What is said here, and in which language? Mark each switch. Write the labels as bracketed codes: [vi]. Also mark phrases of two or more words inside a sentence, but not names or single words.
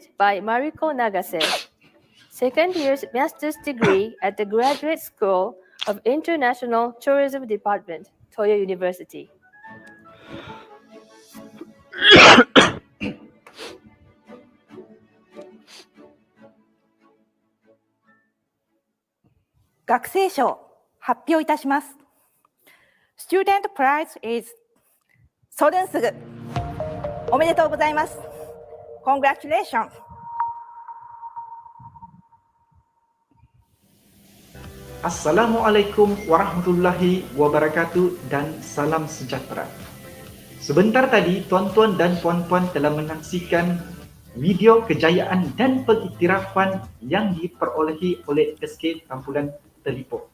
[en] by Mariko Nagase, second year's master's degree at the Graduate School of International Tourism Department, Toyo University. Student prize is Sorensugu. [ja] おめでとうございます。Congratulations. [ms] Assalamualaikum warahmatullahi wabarakatuh dan salam sejahtera. Sebentar tadi tuan-tuan dan puan-puan telah menyaksikan video kejayaan dan pengiktirafan yang diperolehi oleh SK Tampulan Telipuk.